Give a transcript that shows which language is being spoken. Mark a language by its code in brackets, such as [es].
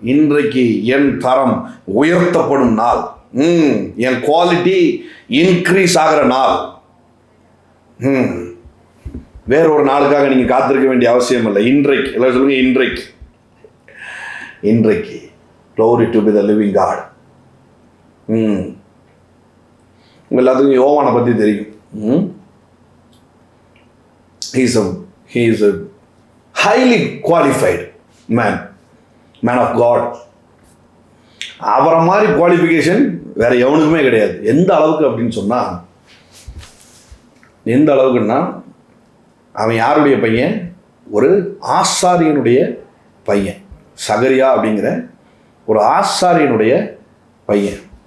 [ta] இன்றைக்கு என் தரம் உயர்த்தப்படும் நாள், என் [en] quality increase [ta] ஆகிற நாள். வேற ஒரு நாளுக்காக நீங்க காத்திருக்க வேண்டிய அவசியம் இல்லை. இன்றைக்கு எல்லாம் சொல்லுங்க, இன்றைக்கு [en] glory to be the living God. [ta] உங்க எல்லாத்துக்கும் யோவானை பத்தி தெரியும். [en] he is a highly qualified man of God. [ta] அவரை மாதிரி குவாலிஃபிகேஷன் வேற எவனுக்குமே கிடையாது. எந்த அளவுக்கு அப்படின்னு சொன்னா, எந்த அளவுக்குன்னா, அவன் யாருடைய பையன்? ஒரு ஆசாரியனுடைய பையன். சகரியா அப்படிங்கிற ஒரு ஆசாரியனுடைய பையன்.